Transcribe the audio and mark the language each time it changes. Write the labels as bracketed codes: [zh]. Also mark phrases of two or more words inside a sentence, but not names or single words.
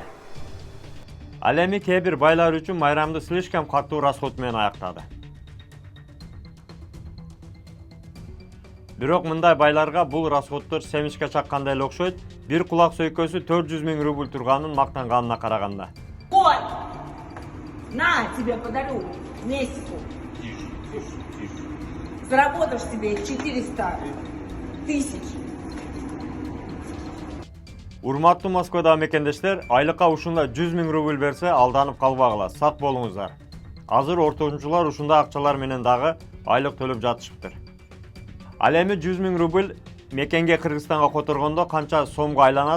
[ky] Ал эми кээ бир байлар үчүн майрамды слишком катуу расход менен аяктады. Бирок мындай байларга бул расходдор семишке чаккандай эле окшойт. Бир кулак сөйкөсү 400 000 рубль турганын мактанганына караганда. [ru] Вот! На, тебе подарю месяцу. Заработаешь себе 400 000. [ky] Урматтуу Москвадагы мекендештер, айлыкка ушундай 100 000 рубль берсе алданып калбагыла, сак болуңуздар. Азыр орточулар ушундай акчалар менен дагы айлык төлөп жатышыптыр. Ал эми 100 000 рубль мекенге Кыргызстанга которгондо канча сомго айланат?